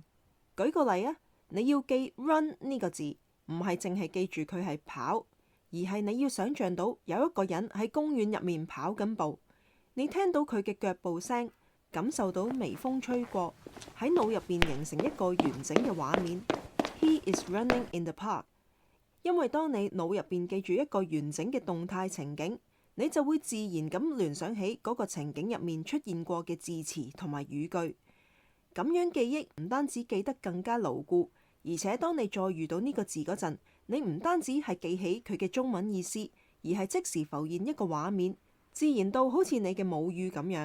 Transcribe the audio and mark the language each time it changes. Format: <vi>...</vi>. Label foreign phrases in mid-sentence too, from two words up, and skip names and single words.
<yue>舉個例啊，你要記 run 呢個字，唔係淨係記住佢係跑，而係你要想象到有一個人喺公園入面跑緊步，你聽到佢嘅腳步聲，感受到微風吹過，喺腦入邊形成一個完整嘅畫面。</yue> <en>He is running in the park。</en> <yue>因為當你腦入邊記住一個完整嘅動態情景，你就會自然咁聯想起嗰個情景入面出現過嘅字詞同埋語句。咁樣記憶唔單止記得更加牢固，而且當你再遇到呢個字嗰陣，你唔單止係記起佢嘅中文意思，而係即時浮現一個畫面，自然到好似你嘅母語咁樣。</yue>